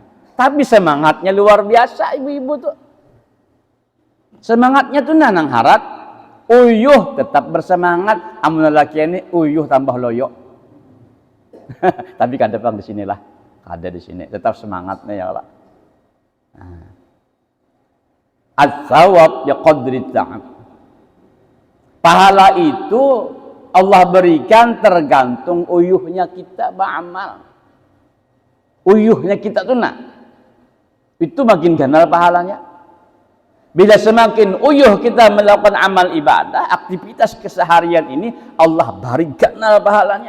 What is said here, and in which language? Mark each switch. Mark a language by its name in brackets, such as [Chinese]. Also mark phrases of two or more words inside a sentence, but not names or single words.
[Banjar] Tapi semangatnya luar biasa ibu-ibu tuh. Semangatnya tuh nanang harat, uyuh tetap bersemangat. Amun lelaki ini uyuh tambah loyo. Tapi kada bang di sinilah, ada di sini tetap semangatnya ya Allah. [Arabic] As-sawab ya qadri ta'ab. [Banjar] Pahala itu Allah berikan tergantung uyuhnya kita beramal. Uyuhnya kita tuh nah, itu makin ganal pahalanya. Bila semakin uyuh kita melakukan amal ibadah, aktivitas keseharian ini, Allah berikan ganal pahalanya.